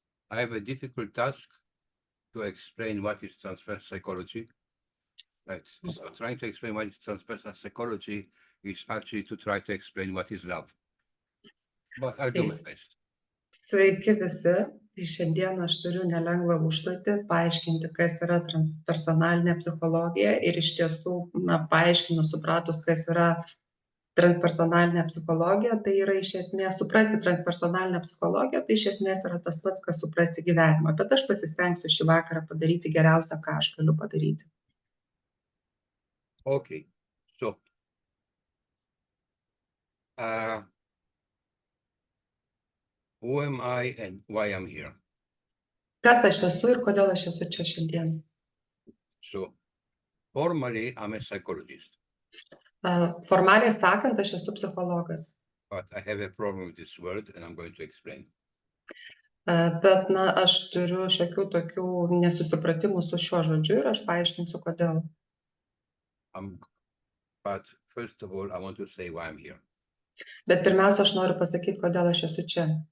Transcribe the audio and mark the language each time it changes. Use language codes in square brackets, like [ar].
[en] I have a difficult task to explain what is transfer psychology. Right. So trying to explain what is transfer psychology is actually to try to explain what is love. But I'll do my best. [lt] Sveiki visi. Tai šiandien aš turiu nelengvą užduotį paaiškinti, kas yra transpersonalinė psichologija ir iš tiesų, paaiškinus, supratus, kas yra transpersonalinė psichologija, tai yra iš esmės suprasti transpersonalinę psichologiją, tai iš esmės yra tas pats, kas suprasti gyvenimą. Bet aš pasistengsiu šį vakarą padaryti geriausia, ką aš galiu padaryti. [en] Okay. So, who am I and why I'm here? [lt] Kas aš esu ir kodėl aš esu čia šiandien? [en] So, formally, I'm a psychologist. [lt] Formaliai sakant, aš esu psichologas. [en] But I have a problem with this word and I'm going to explain. [lt] Bet, aš turiu šiokių tokių nesusipratimų su šiuo žodžiu ir aš paaiškinsiu, kodėl. [en] But first of all, I want to say why I'm here. [lt] Bet pirmiausia, aš noriu pasakyti, kodėl aš esu čia.